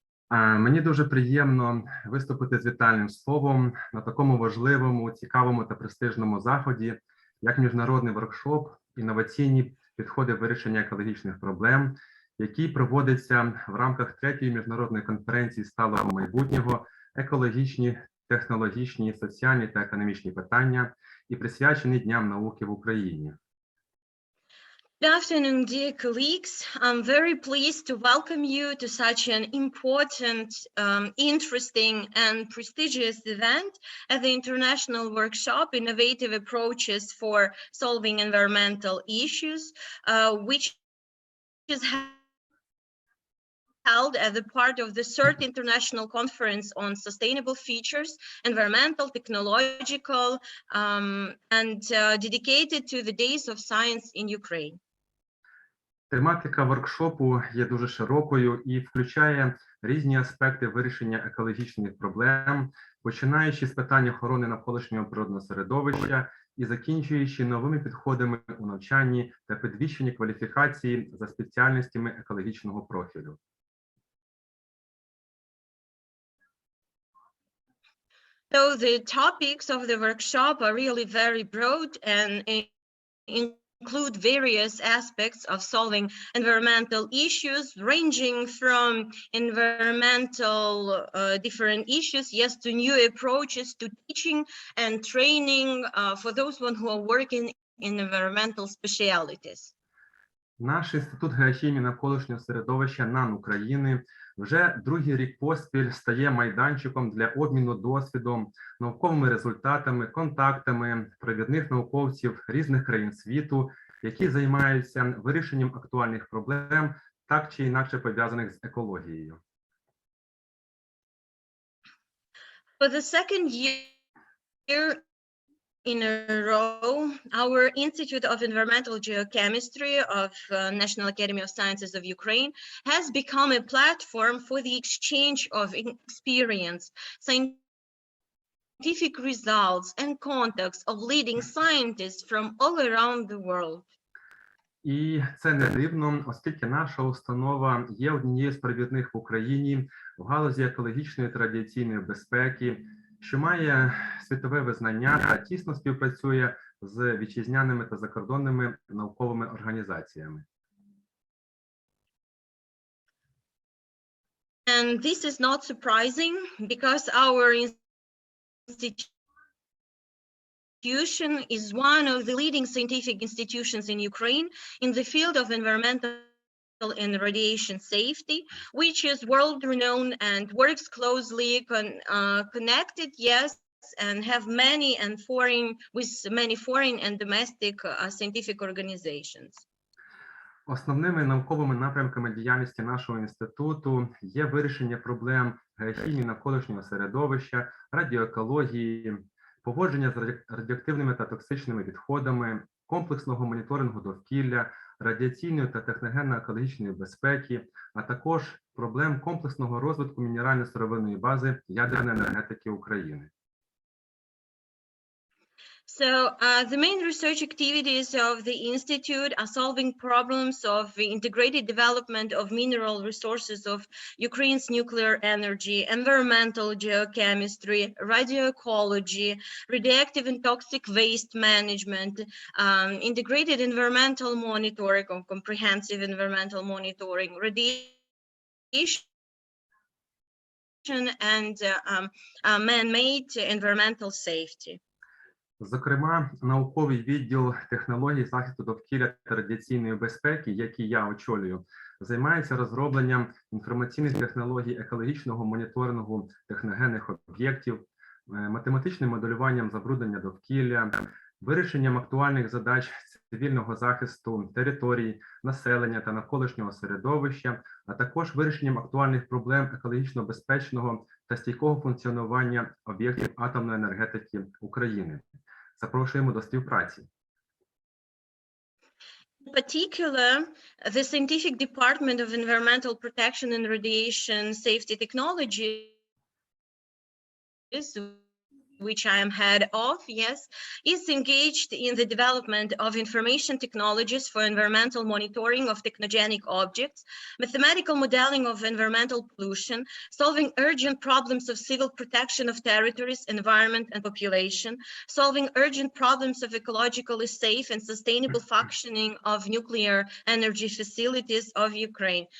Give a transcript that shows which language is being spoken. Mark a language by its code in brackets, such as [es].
[uk] Мені дуже приємно виступити з вітальним словом на такому важливому, цікавому та престижному заході, як міжнародний воркшоп «Інноваційні підходи вирішення екологічних проблем», який проводиться в рамках 3-ї міжнародної конференції сталого майбутнього «Екологічні, технологічні, соціальні та економічні питання» і присвячений Дням науки в Україні. [en] Good afternoon, dear colleagues. I'm very pleased to welcome you to such an important, interesting and prestigious event at the International Workshop, Innovative Approaches for Solving Environmental Issues, which is held as a part of the 3rd International Conference on Sustainable Features, Environmental, Technological, and dedicated to the Days of Science in Ukraine. [uk] Тематика воркшопу є дуже широкою і включає різні аспекти вирішення екологічних проблем, починаючи з питань охорони навколишнього природного середовища і закінчуючи новими підходами у навчанні та підвищенні кваліфікації за спеціальностями екологічного профілю. [en] So the topics of the workshop are really very broad and include various aspects of solving environmental issues, ranging from environmental different issues, yes, to new approaches to teaching and training for those who are working in environmental specialities. [uk] Наш Інститут геохімії навколишнього середовища НАН України вже другий рік поспіль стає майданчиком для обміну досвідом, науковими результатами, контактами провідних науковців різних країн світу, які займаються вирішенням актуальних проблем, так чи інакше пов'язаних з екологією. [en] For the second year in a row, our Institute of Environmental Geochemistry of National Academy of Sciences of Ukraine has become a platform for the exchange of experience, scientific results, and contacts of leading scientists from all around the world. [uk] І це не дивно, оскільки наша установа є однією з провідних в Україні в галузі екологічної та радіаційної безпеки, що має світове визнання та тісно співпрацює з вітчизняними та закордонними науковими організаціями. [en] And this is not surprising because our institution is one of the leading scientific institutions in Ukraine in the field of environmental and radiation safety, which is world-renowned and works closely connected, yes, and have many foreign and domestic scientific organizations. [uk] Основними науковими напрямками діяльності нашого інституту є вирішення проблем геохімії навколишнього середовища, радіоекології, поводження з радіоактивними та токсичними відходами, комплексного моніторингу довкілля, радіаційної та техногенно-екологічної безпеки, а також проблем комплексного розвитку мінерально-сировинної бази ядерної енергетики України. [en] So the main research activities of the Institute are solving problems of the integrated development of mineral resources of Ukraine's nuclear energy, environmental geochemistry, radioecology, radioactive and toxic waste management, integrated environmental monitoring or comprehensive environmental monitoring, radiation and man-made environmental safety. [uk] Зокрема, науковий відділ технологій захисту довкілля та радіаційної безпеки, який я очолюю, займається розробленням інформаційних технологій екологічного моніторингу техногенних об'єктів, математичним моделюванням забруднення довкілля, вирішенням актуальних задач цивільного захисту територій, населення та навколишнього середовища, а також вирішенням актуальних проблем екологічно безпечного та стійкого функціонування об'єктів атомної енергетики України. Запрошуємо до співпраці. [en] In particular, the Scientific Department of Environmental Protection and Radiation Safety Technologies, which I am head of, yes, is engaged in the development of information technologies for environmental monitoring of technogenic objects, mathematical modeling of environmental pollution, solving urgent problems of civil protection of territories, environment, and population, solving urgent problems of ecologically safe and sustainable functioning of nuclear energy facilities of Ukraine.